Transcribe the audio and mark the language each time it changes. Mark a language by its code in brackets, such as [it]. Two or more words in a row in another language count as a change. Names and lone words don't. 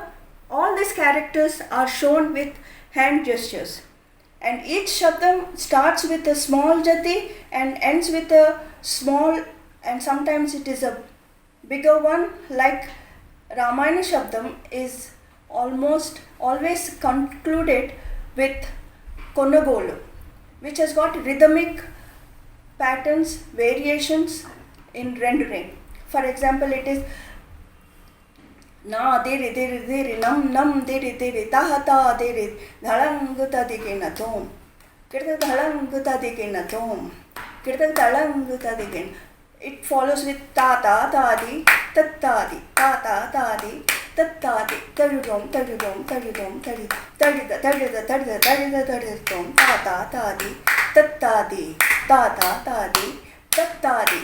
[en] All these characters are shown with hand gestures, and each Shabdam starts with a small Jati and ends with a small, and sometimes it is a bigger one, like Ramayana Shabdam is almost always concluded with Konagolu, which has got rhythmic patterns, variations in rendering. For example, it is Na diri diri diri nam nam diri diri taha ta diri dhalanguta digina tom kirta dhalanguta digina tom kirta dhalanguta digin. It follows with ta ta ta di tat ta di ta ta ta di tat ta di tadudom tadudom tadudom tadi tadida tadida tadida tadida tadidom ta ta ta di tat ta di ta ta ta di tat ta di.